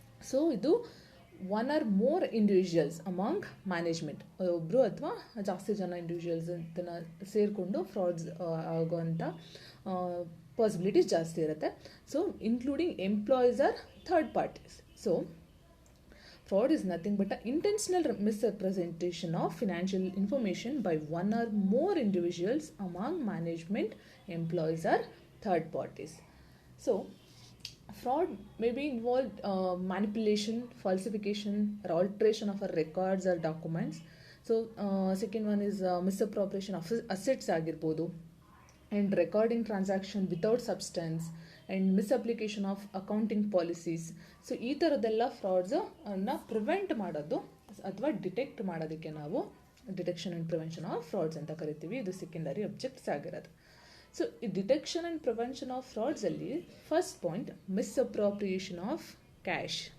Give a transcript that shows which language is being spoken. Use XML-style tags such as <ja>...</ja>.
<kn>So ಇದು</kn> <en>one or more individuals among management,</en> <kn>ಒಬ್ಬರು ಅಥವಾ ಜಾಸ್ತಿ ಜನ ಇಂಡಿವಿಜುವಲ್ಸ್ ಅದನ್ನು ಸೇರಿಕೊಂಡು ಫ್ರಾಡ್ಸ್ ಆಗೋವಂಥ ಪಾಸಿಬಿಲಿಟೀಸ್ ಜಾಸ್ತಿ ಇರುತ್ತೆ.</kn> <en>So including employees or third parties. ಸೊ fraud is nothing but an intentional misrepresentation of financial information by one or more individuals among management, employees or third parties. So fraud may be involved manipulation, falsification or alteration of our records or documents. So second one is misappropriation of assets</en> <kn>agirbodu,</kn> <en>and recording transaction without substance, and misapplication of accounting policies.</en> <kn>So ಈ ಥರದ್ದೆಲ್ಲ ಫ್ರಾಡ್ಸನ್ನು prevent ಮಾಡೋದು ಅಥವಾ detect ಮಾಡೋದಕ್ಕೆ ನಾವು detection and prevention of frauds ಅಂತ ಕರಿತೀವಿ. ಇದು secondary objects ಆಗಿರೋದು. ಸೊ ಈ detection and prevention of ಫ್ರಾಡ್ಸಲ್ಲಿ first point ಮಿಸ್ಅಪ್ರಾಪ್ರಿಯೇಷನ್ of cash.</kn>